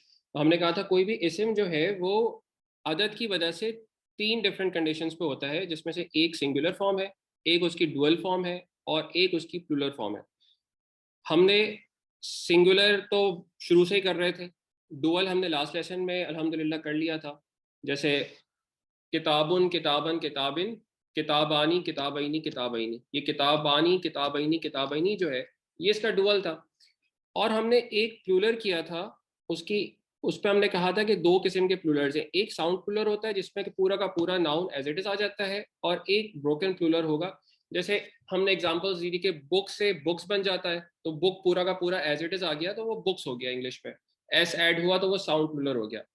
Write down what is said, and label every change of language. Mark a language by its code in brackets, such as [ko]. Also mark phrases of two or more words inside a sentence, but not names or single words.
[ur] تو ہم نے کہا تھا کوئی بھی اسم جو ہے وہ عدد کی وجہ سے 3 [en] different conditions [ur] پہ ہوتا ہے، جس میں سے ایک [en] singular form [ur] ہے، ایک اس کی [en] dual form [ur] ہے، اور ایک اس کی [en] plural form [ur] ہے۔ ہم نے سنگولر تو شروع سے ہی کر رہے تھے، ڈوئل ہم نے [en] last lesson [ur] میں الحمدللہ کر لیا تھا، جیسے [ar] کتابن کتابن کتابن، کتابانی کتابینی کتابینی، [ur] یہ [ar] کتابانی کتابینی کتابینی [ur] جو ہے یہ اس کا ڈوئل تھا۔ اور ہم نے ایک پلورل کیا تھا، اس پہ ہم نے کہا تھا کہ 2 قسم کے پلورلز ہیں، ایک [en] sound plural [ur] ہوتا ہے جس میں کہ پورا کا پورا [en] noun as it is [ur] آ جاتا ہے، اور ایک [en] broken plural [ur] ہوگا، جیسے ہم نے ایگزامپلز دی تھی کہ بک سے بکس بن جاتا ہے، تو بک پورا کا پورا [en] as it is [ur] آ گیا تو وہ بکس ہو گیا انگلش میں، ایس ایڈ ہوا تو وہ [en] sound plural [ur] ہو گیا۔